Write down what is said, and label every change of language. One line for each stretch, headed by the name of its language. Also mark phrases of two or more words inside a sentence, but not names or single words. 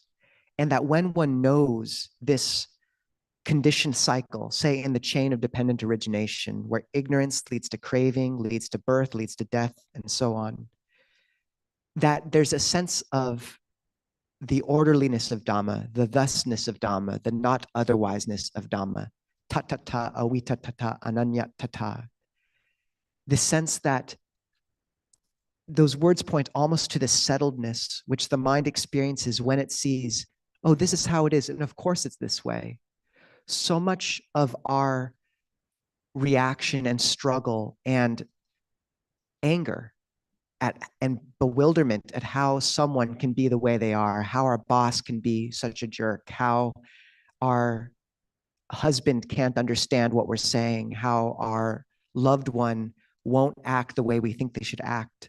English: And that when one knows this conditioned cycle, say in the chain of dependent origination, where ignorance leads to craving, leads to birth, leads to death, and so on, that there's a sense of the orderliness of Dhamma, the thusness of Dhamma, the not otherwiseness of Dhamma,
Pali: tatata, avitatata, ananyatata.
English: The sense that those words point almost to the settledness which the mind experiences when it sees, oh, this is how it is, and of course it's this way. So much of our reaction and struggle and anger and bewilderment at how someone can be the way they are, how our boss can be such a jerk, how our husband can't understand what we're saying, how our loved one won't act the way we think they should act.